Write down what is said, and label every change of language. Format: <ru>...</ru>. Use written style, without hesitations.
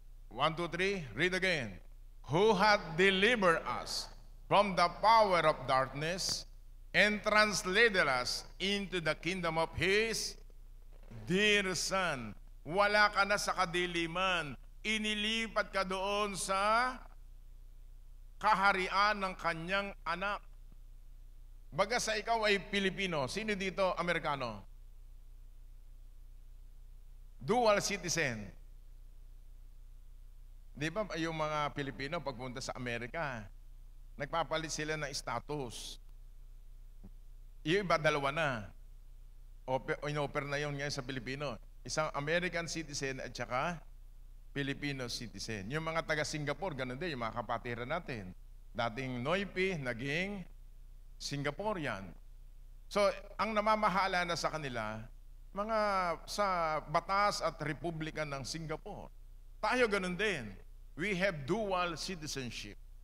<en>1, 2, 3, read again. Who hath delivered us from the power of darkness and translated us into the kingdom of His dear Son.</en> <tl>Wala ka na sa kadiliman. Inilipat ka doon sa kaharian ng kanyang anak. Baga sa ikaw ay Pilipino. Sino dito Amerikano? Dual citizen. Di ba yung mga Pilipino pagpunta sa Amerika, nagpapalit sila ng status. Yung iba, dalawa na. In-offer na yun ngayon sa Pilipino. Isang American citizen at saka Filipino citizen. Yung mga taga Singapore, ganun din, yung mga kapatiran natin. Dating Noipi, naging Singaporean. So, ang namamahala na sa kanila, mga sa batas at republika ng Singapore. Tayo ganun din.</tl> <en>We have dual citizenship.</en>